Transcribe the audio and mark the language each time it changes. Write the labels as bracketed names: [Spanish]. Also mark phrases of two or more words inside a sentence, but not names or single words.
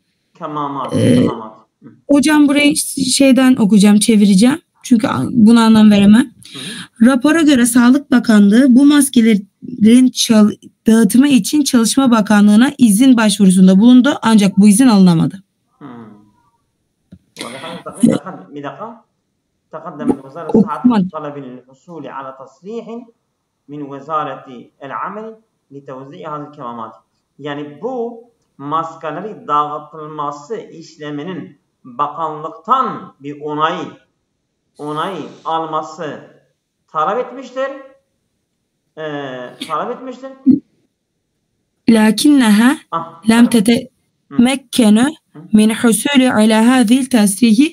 [Turkish] Hocam burayı şeyden okuyacağım, çevireceğim. Çünkü buna anlam veremem. Rapora göre Sağlık Bakanlığı bu maskeleri dağıtımı için Çalışma Bakanlığı'na izin başvurusunda bulundu ancak bu izin alınamadı. [Arabic] تقدم وزارة الصحة بطلب الحصول على تصريح من وزارة العمل لتوزيع هذه الكمامات. [Turkish] Yani bu maskeleri dağıtılması işleminin bakanlıktan bir onay alması talep etmiştir. [Arabic] لكنها لم تتمكن من حصول على هذه تصريح.